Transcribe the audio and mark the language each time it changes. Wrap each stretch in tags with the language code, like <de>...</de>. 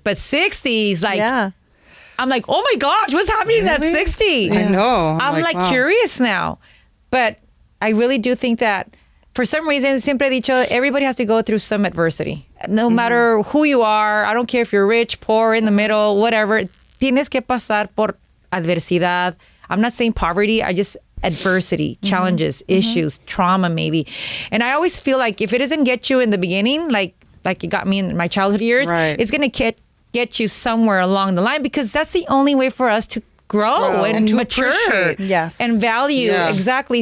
<en>But 60s, like... I'm like, oh my gosh, what's happening at 60? I know. I'm like wow. curious now. But I really do think that for some reason,</en> <es>siempre he dicho,</es> <en>everybody has to go through some adversity. No matter who you are, I don't care if you're rich, poor, in the middle, whatever.</en> <es>Tienes que pasar por adversidad.</es> <en>I'm not saying poverty, I just adversity, challenges, issues, trauma maybe. And I always feel like if it doesn't get you in the beginning, like it got me in my childhood years, it's going to get you somewhere along the line, because that's the only way for us to grow and to mature and value. Exactly.</en>